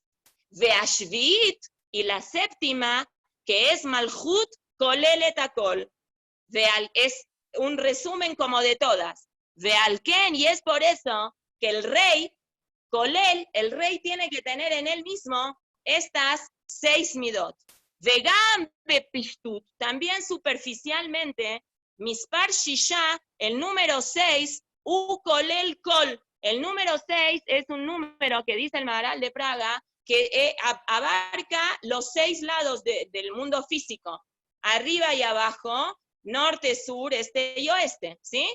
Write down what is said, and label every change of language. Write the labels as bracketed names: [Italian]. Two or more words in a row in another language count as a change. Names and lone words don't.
[Spanish] Veashvit, y la séptima, que es Malchut, [Hebrew] כוללת הכל. [Spanish] Es un resumen como de todas. Vealken, y es por eso que el rey, Kolel, el rey tiene que tener en él mismo estas 6 midot. [Hebrew] וגם בפשטות, [Spanish] también superficialmente, [Hebrew] מספר שישה, [Spanish] el número 6, [Hebrew] וכולל כל. [Spanish] El número 6 es un número que dice el Maharal de Praga que abarca los 6 lados del mundo físico, arriba y abajo, norte, sur, este y oeste, ¿sí?